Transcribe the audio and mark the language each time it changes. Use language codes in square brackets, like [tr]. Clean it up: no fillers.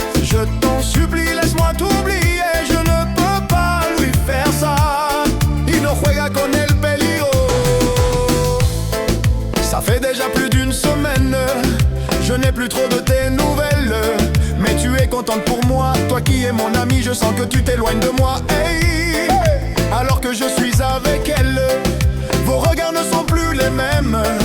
[fr] Je t'en supplie, laisse-moi t'oublier. Je ne peux pas lui faire ça. [es] Y no juega con el peligro. [fr] Ça fait déjà plus d'une semaine, je n'ai plus trop de tes nouvelles. Mais tu es contente pour moi, toi qui es mon ami, je sens que tu t'éloignes de moi. Hey, alors que je suis avec elle, vos regards ne sont plus les mêmes.